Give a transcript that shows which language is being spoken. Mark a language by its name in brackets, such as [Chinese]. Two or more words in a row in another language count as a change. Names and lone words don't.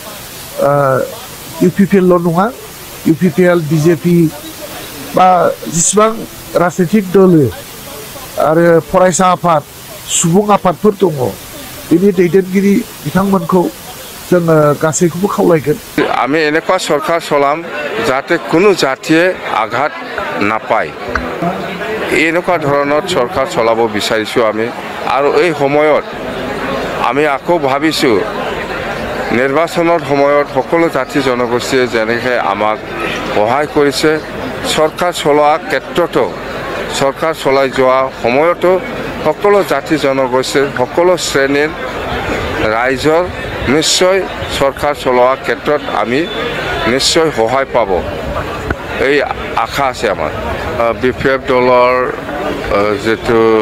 [Bodo] इउपिपिएल ल' नङा इउपिपिएल बिजेपि बा जेसेबां राजनैतिक दल आरो फरायसा आफाद सुबुं आफादफोर दङ बेनि दैदेनगिरि बिथांमोनखौ जोङो गासैखौबो खावलायगोन [Assamese] আমি এনেকুৱা চৰকাৰ চলাম যাতে কোনো জাতিয়ে আঘাত নাপায় এনেকুৱা ধৰণৰ চৰকাৰ চলাব বিচাৰিছোঁ আমি আৰু এই সময়ত আমি আকৌ ভাবিছোঁ নিৰ্বাচনৰ সময়ত সকলো জাতি জনগোষ্ঠীয়ে যেনেকৈ আমাক সহায় কৰিছে চৰকাৰ চলোৱা ক্ষেত্ৰতো চৰকাৰ চলাই যোৱা সময়তো সকলো জাতি জনগোষ্ঠীৰ সকলো শ্ৰেণীৰ ৰাইজৰ নিশ্চয় চৰকাৰ চলোৱা ক্ষেত্ৰত আমি নিশ্চয় সহায় পাব এই আশা আছে আমাৰ বিপিএফ দলৰ যেটো